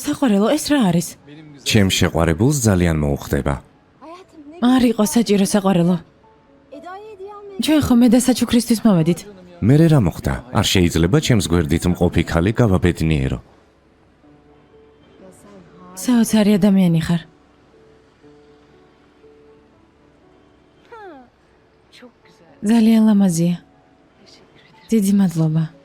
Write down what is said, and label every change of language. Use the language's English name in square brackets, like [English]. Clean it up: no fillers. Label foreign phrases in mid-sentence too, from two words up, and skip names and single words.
[Georgian] საყვარელო, ეს რა არის? [Turkish] Benim güzel. [Georgian] ჩემ შეყვარებულს ძალიან მოუხდება. [Turkish] Hayatım ne? [Georgian] არ იყო საჭირო საყვარელო. [Turkish] Eda'ya hediye almaya [Georgian] ჩვენ ხომ მე და საჩუქრისთვის მოვედით. მერე რა მოხდა? არ შეიძლება ჩემს გვერდით მყოფი ქალი გავაბედნიერო. [Turkish] ya sen ha. [Georgian] საოცარი ადამიანი ხარ. [Turkish] Çok güzel. [Georgian] ძალიან ლამაზია. დიდი მადლობა.